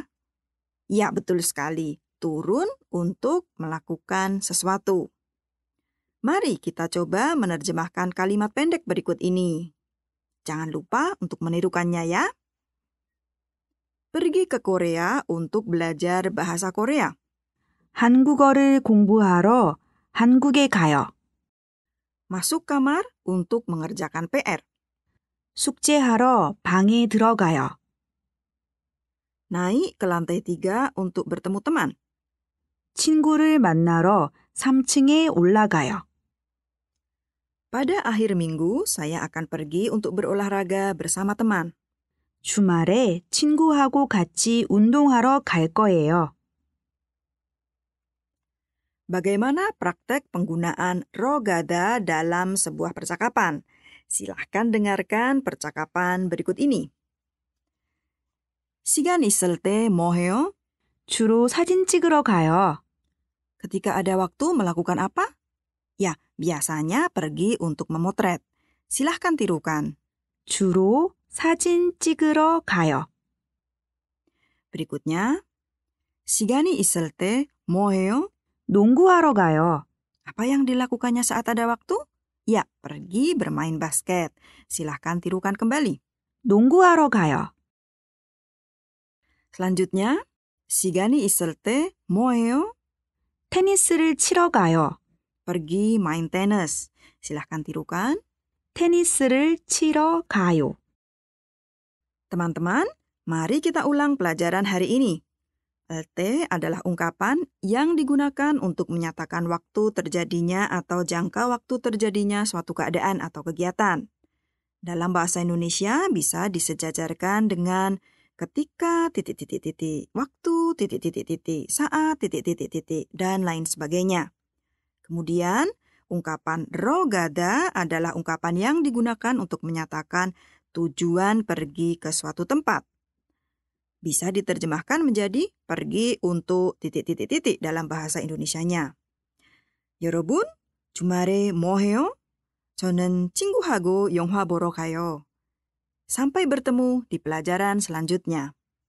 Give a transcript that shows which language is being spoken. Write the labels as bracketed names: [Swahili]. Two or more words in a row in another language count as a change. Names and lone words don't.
[Indonesian] Ya, betul sekali, turun untuk melakukan sesuatu. Mari kita coba menerjemahkan kalimat pendek berikut ini. Jangan lupa untuk menirukannya ya. Pergi ke Korea untuk belajar bahasa Korea. [Korean] 한국어를 공부하러 한국에 가요. [Indonesian] Masuk kamar untuk mengerjakan PR. [Korean] 숙제하러 방에 들어가요. [Indonesian] Naik ke lantai 3 untuk bertemu teman. [Korean] 친구를 만나러 3층에 올라가요. [Indonesian] Pada akhir minggu, saya akan pergi untuk berolahraga bersama teman. [Korean] 주말에 친구하고 같이 운동하러 갈 거예요. [Indonesian] Bagaimana praktek penggunaan rogada dalam sebuah percakapan? Silahkan dengarkan percakapan berikut ini. [Korean] 시간 있을 때 뭐 해요? 주로 사진 찍으러 가요. [Indonesian] Ketika ada waktu melakukan apa? Ya, biasanya pergi untuk memotret. Silahkan tirukan. [Korean] 주로 사진 찍으러 가요. [Indonesian] Berikutnya, [Korean] 시간이 있을 때 뭐 해요? 농구하러 가요. [Indonesian] Apa yang dilakukannya saat ada waktu? Ya, pergi bermain basket. Silahkan tirukan kembali. [Korean] 농구하러 가요. [Indonesian] Selanjutnya, [Korean] 시간이 있을 때 뭐 해요? 테니스를 치러 가요. [Indonesian] Pergi main tenis. Silahkan tirukan. [Korean] 테니스를 치러 가요. [Indonesian] Teman-teman, mari kita ulang pelajaran hari ini. LT adalah ungkapan yang digunakan untuk menyatakan waktu terjadinya atau jangka waktu terjadinya suatu keadaan atau kegiatan. Dalam bahasa Indonesia bisa disejajarkan dengan ketika titik-titik-titik, waktu titik-titik-titik, saat titik-titik-titik, dan lain sebagainya. Kemudian, ungkapan rogada adalah ungkapan yang digunakan untuk menyatakan tujuan pergi ke suatu tempat. bisa diterjemahkan menjadi pergi untuk titik-titik-titik dalam bahasa Indonesianya. [Korean] 여러분, 주말에 뭐 해요? 저는 친구하고 영화 보러 가요. [Indonesian] Sampai bertemu di pelajaran selanjutnya.